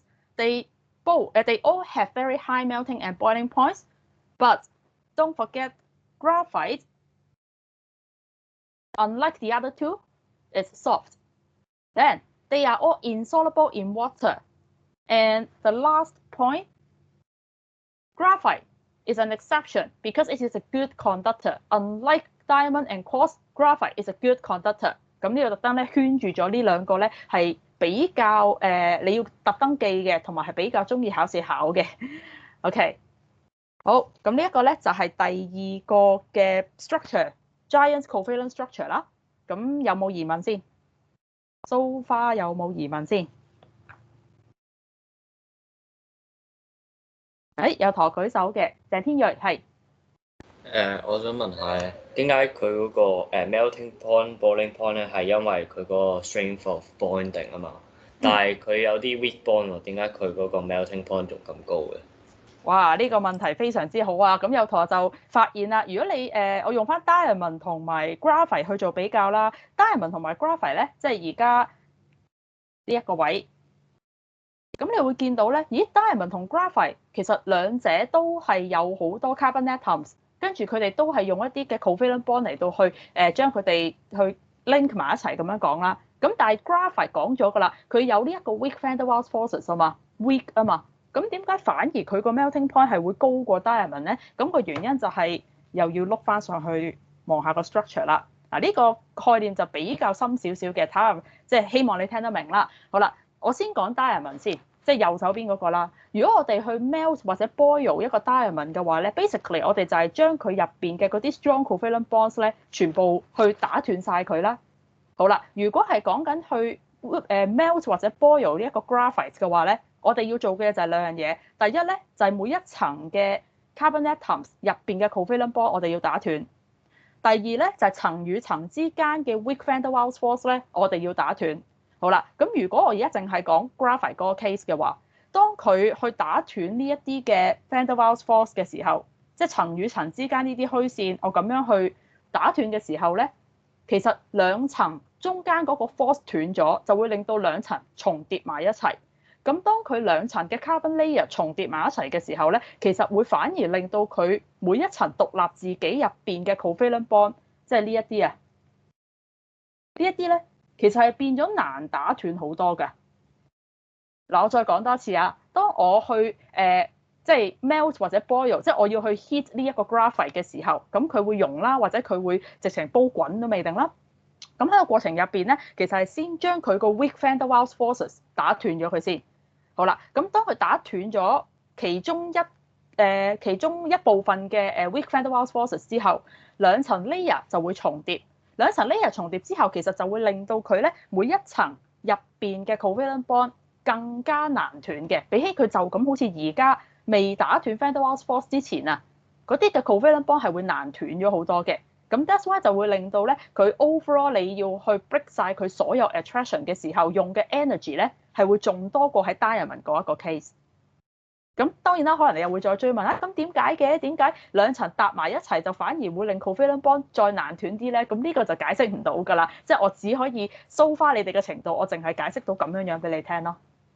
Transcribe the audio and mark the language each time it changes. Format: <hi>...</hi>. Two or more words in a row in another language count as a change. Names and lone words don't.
<en>They all have very high melting and boiling points, but don't forget graphite, unlike the other 2, is soft. Then they are all insoluble in water. And the last point, graphite is an exception because it is a good conductor. Unlike diamond and quartz, graphite is a good conductor。</en> <yue>咁呢個特登咧圈住咗呢兩個咧係比較你要特登記嘅，同埋係比較中意考試考嘅。OK， 好，咁呢一個咧就係第二個嘅 structure，</yue> <en>giant covalent structure</en> <yue>啦。咁有冇疑問先 ？</yue> <en>So far</en> <yue>有冇疑問先？有同學舉手嘅，鄭天睿係。我想問下咧，點解佢嗰個</yue> <en>melting point、 boiling point</en> <yue>咧係因為佢嗰個</yue> <en>strength of bonding</en> <yue>啊嘛，但係佢有啲</yue> <en>weak bond</en> <yue>喎，點解佢嗰個</yue> <en>melting point</en> <yue>仲咁高嘅？哇！呢個問題非常之好啊！咁有同學就發現啦，如果你我用翻 diamond 同埋 graphite 去做比較啦，diamond 同埋 graphite 咧，即係而家呢一個位，咁你會見到咧，咦 diamond 同 graphite 其實兩者都係有好多</yue> <en>carbon atoms，</en> <yue>跟住佢哋都係用一啲嘅</yue> <en>covalent bond</en> <yue>嚟到去將佢哋去 link 埋一齊咁樣講啦。咁但係 graphite 講咗㗎啦，佢有呢一個</yue> <en>weak van der Waals forces</en> <yue>啊嘛 ，weak 啊嘛。咁點解反而佢個</yue> <en>melting point</en> <yue>係會高過 diamond 咧？咁個原因就係又要碌翻上去望下個 structure 啦。嗱，呢個概念就比較深少少嘅，睇下即係希望你聽得明啦。好啦，我先講 diamond 先，即係右手邊嗰個啦。如果我哋去 melt 或者 boil 一個 diamond 嘅話咧 ，basically 我哋就係將佢入邊嘅嗰啲</yue> <en>strong covalent bonds</en> <yue>咧，全部去打斷晒佢啦。好啦，如果係講緊去melt 或者 boil 呢一個 graphite 嘅話咧，我哋要做嘅就係兩樣嘢。第一咧就係每一層嘅</yue> <en>carbon atoms</en> <yue>入邊嘅</yue> <en>covalent bond</en> <yue>我哋要打斷。第二咧就係層與層之間嘅</yue> <en>weak van der Waals force</en> <yue>咧，我哋要打斷。好啦，咁如果我而家淨係講 graphite 嗰個 case 嘅話，當佢去打斷呢一啲嘅 van der Waals force 嘅時候，即係層與層之間呢啲虛線，我咁樣去打斷嘅時候咧，其實兩層中間嗰個 force 斷咗，就會令到兩層重疊埋一齊。咁當佢兩層嘅</yue> <en>carbon layer</en> <yue>重疊埋一齊嘅時候咧，其實會反而令到佢每一層獨立自己入邊嘅</yue> <en>covalent bond，</en> <yue>即係呢一啲啊，呢一啲咧其實係變咗難打斷好多㗎。嗱，我再講多次啊，當我去即係 melt 或者 boil， 即係我要去 heat 呢一個 graphite 嘅時候，咁佢會溶啦，或者佢會直情煲滾都未定啦。咁喺個過程入邊咧，其實係先將佢個</yue> <en>weak van der Waals forces</en> <yue>打斷咗佢先。好啦，咁當佢打斷咗其中一部分嘅</yue> <en>weak van der Waals forces</en> <yue>之後，兩層 layer 就會重疊。兩層 layer 重疊之後，其實就會令到佢咧每一層入邊嘅</yue> <en>covalent bond</en> <yue>更加難斷嘅，比起佢就咁好似而家未打斷 van der Waals force 之前啊，嗰啲嘅</yue> <en>covalent bond</en> <yue>係會難斷咗好多嘅。咁</yue> <en>that's why</en> <yue>就會令到咧佢 overall 你要去 break 晒佢所有 attraction 嘅時候用嘅 energy 咧係會仲多過喺 diamond 嗰一個 case。咁當然啦，可能你又會再追問啦，咁點解嘅？點解兩層搭埋一齊就反而會令</yue> <en>covalent bond</en> <yue>再難斷啲咧？咁呢個就解釋唔到㗎啦，即係我只可以</yue> <en>so far</en> <yue>你哋嘅程度，我淨係解釋到咁樣樣俾你聽咯。</yue>